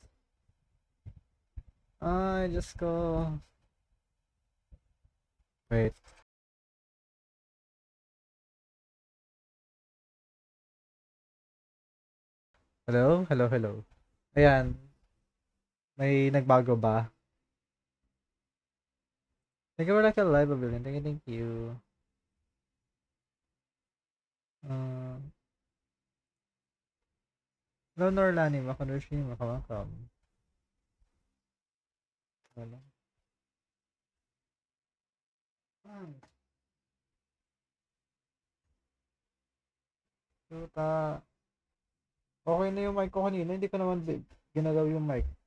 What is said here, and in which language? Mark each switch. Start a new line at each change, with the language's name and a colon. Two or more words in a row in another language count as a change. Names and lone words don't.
Filipino: Ay, Diyos ko. Wait.
English: Hello? Hello, hello. Ayan.
Filipino: May nagbago ba?
English: Thank you for like a live, Abilin. Thank you. Hello, Norlani. Makonushi. Makamakam. Hello. Tuta.
Filipino: Okay na yung mic ko kanina. Hindi ko naman ginalaw yung mic.